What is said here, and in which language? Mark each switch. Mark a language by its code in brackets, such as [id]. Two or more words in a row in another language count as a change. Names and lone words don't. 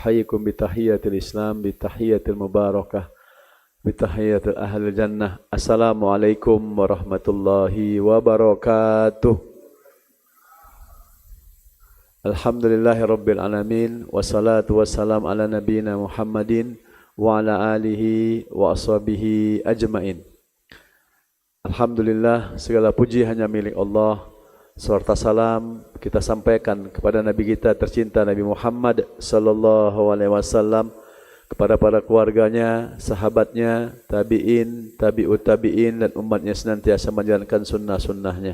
[ar] حياكم بتحية الإسلام، بتحية المباركة، بتحية أهل الجنة. السلام عليكم ورحمة الله وبركاته. الحمد لله رب العالمين. والصلاة والسلام على نبينا محمد وعلى آله وأصحابه أجمعين. Alhamdulillah, [id] segala puji hanya milik Allah. Serta salam kita sampaikan kepada Nabi kita tercinta Nabi Muhammad [ar] صلى الله عليه وسلم, [id] kepada para keluarganya, sahabatnya, tabi'in, [ar] تابع التابعين, [id] dan umatnya senantiasa menjalankan sunnah-sunnahnya.